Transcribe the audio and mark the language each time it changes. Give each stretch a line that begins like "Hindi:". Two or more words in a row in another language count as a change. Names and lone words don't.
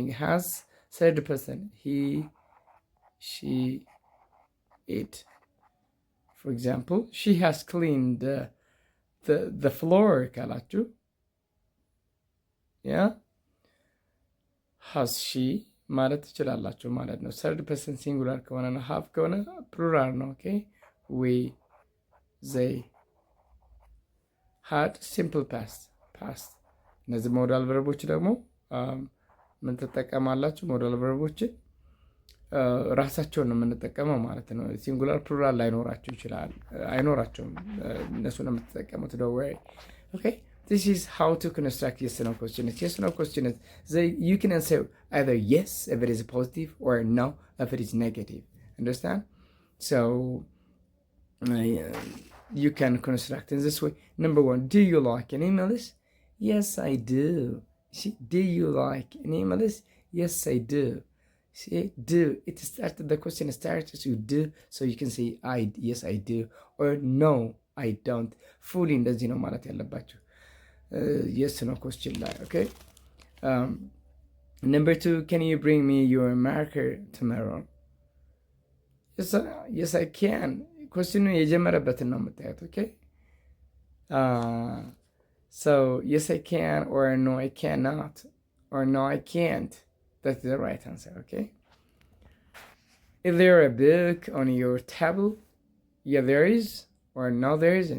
English: Has, third person. He, she, it. For example, she has cleaned the floor ካላችሁ yeah, has she
Amharic: ማለት ትችላላችሁ ማለት ነው።
English: third person singular
Amharic: ከሆነ ነው።
English: have
Amharic: ከሆነ plural ነው።
English: okay, we, they, had, simple past.
Amharic: እነዚህ
English: modal verbs
Amharic: ደግሞ ምን ትጠቀማላችሁ? ሞዳል ቨርቦችን ራሳቸውን ነው የምንጠቀመው ማለት ነው።
English: singular plural
Amharic: ላይኖራቸው ይችላል፣ አይኖራቸውም። እነሱ ነው የምትጠቀሙት። ዶ ወይ ኦኬ
English: this is how to construct yes no questions. Yes no questions, you can answer either yes if it is positive or no if it is negative. Understand? So you can construct in this way. Number 1, do you like animals? Yes, I do. See, do you like animals? Yes, I do. See, do, it started, the question starts with do, so you can say yes I do, or no I don't.
Amharic: Fully እንደዚህ ነው ማለት ያለባችሁ
English: yes no question
Amharic: ላይ okay.
English: Number 2, can you bring me your marker tomorrow? Yes I can. question
Amharic: የጀመረበትን ነው የምታዩት
English: okay. So yes I can, or no I cannot, or no I can't. That's the right answer, okay? Is there a book on your table? Yeah, there is, or no, there isn't.